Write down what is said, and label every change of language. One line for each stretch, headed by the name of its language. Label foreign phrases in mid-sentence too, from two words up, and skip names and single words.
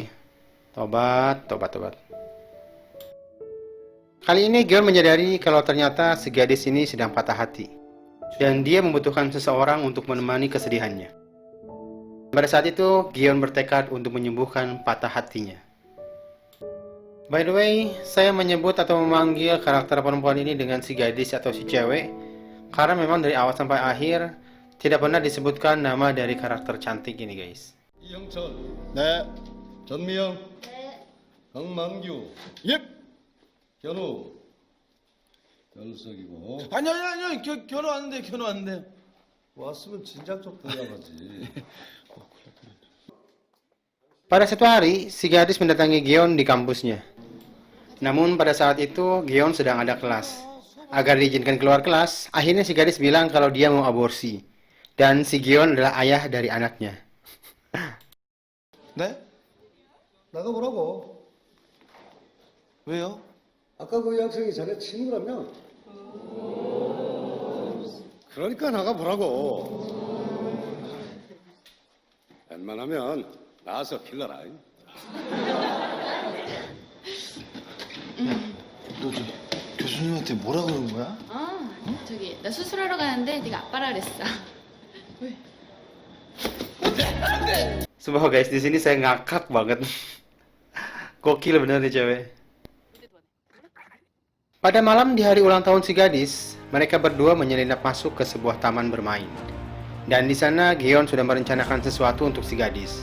Indonesian: Tobat, tobat, tobat. Kali ini Gion menyadari kalau ternyata si gadis ini sedang patah hati. Dan dia membutuhkan seseorang untuk menemani kesedihannya. Pada saat itu, Gion bertekad untuk menyembuhkan patah hatinya.
English: By the way,
Indonesian: saya menyebut atau memanggil karakter perempuan ini dengan si gadis atau si cewek, karena memang dari awal sampai akhir, tidak pernah disebutkan nama dari karakter cantik ini, guys.
Korean: 이영철, 네. 전미영, 네. 강만규, 예. 견우, 결석이고. 아니, 결혼 안 돼. 왔으면 진작 좀 들어가지.
Indonesian: Pada suatu hari, si gadis mendatangi Gion di kampusnya. Namun pada saat itu, Gion sedang ada kelas. Agar diizinkan keluar kelas, akhirnya si gadis bilang kalau dia mau aborsi. Dan si Gion adalah ayah dari anaknya.
Korean: 네? 나가보라고. 왜요? 아까 그 여학생이 자네 친구라며? 그러니까 나가보라고. 웬만하면 나와서 길러라. 너 교수님한테 뭐라 그런 거야? 저기 나 수술하러 가는데 네가 아빠라 그랬어.
Indonesian: Sumpah guys, di sini saya ngakak banget. Gokil bener nih cewek. Pada malam di hari ulang tahun si gadis, mereka berdua menyelinap masuk ke sebuah taman bermain. Dan di sana Gion sudah merencanakan sesuatu untuk si gadis.